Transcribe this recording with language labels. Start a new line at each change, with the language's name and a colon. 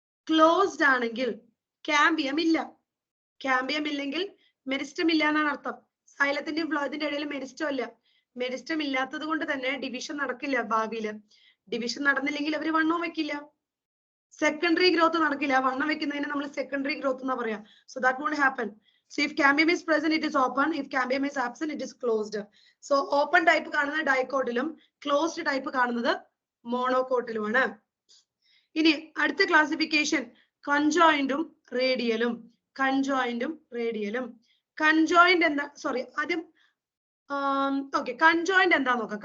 Malayalam: Closed ആണെങ്കിൽ cambium ഇല്ല. Cambium ഇല്ലെങ്കിൽ മെരിസ്റ്റം ഇല്ല എന്നാണ് അർത്ഥം. സൈലത്തിന്റെയും ഫ്ലോയത്തിന്റെ ഇടയിൽ മെരിസ്റ്റം ഇല്ല. മെരിസ്റ്റം ഇല്ലാത്തത് കൊണ്ട് തന്നെ ഡിവിഷൻ നടക്കില്ല ഭാവിയില്. ഡിവിഷൻ നടന്നില്ലെങ്കിൽ അവര് വണ്ണവും വെക്കില്ല. സെക്കൻഡറി ഗ്രോത്ത് നടക്കില്ല. വണ്ണം വെക്കുന്നതിന് നമ്മൾ സെക്കൻഡറി ഗ്രോത്ത് എന്നാ പറയാ.
English: So that won't happen. So if cambium is present it is open, if cambium is absent it is closed.
Malayalam: So open type കാണുന്നത് ഡൈക്കോട്ടിലും ക്ലോസ്ഡ് ടൈപ്പ് കാണുന്നത് മോണോകോട്ടിലുമാണ്. ഇനി അടുത്ത ക്ലാസിഫിക്കേഷൻ കൺജോയിന്റും റേഡിയലും. കൺജോയിന്റും റേഡിയലും. കൺജോയിന്റ് എന്താ, സോറി ആദ്യം ഓക്കെ, കൺജോയിന്റ് എന്താ നോക്കാം.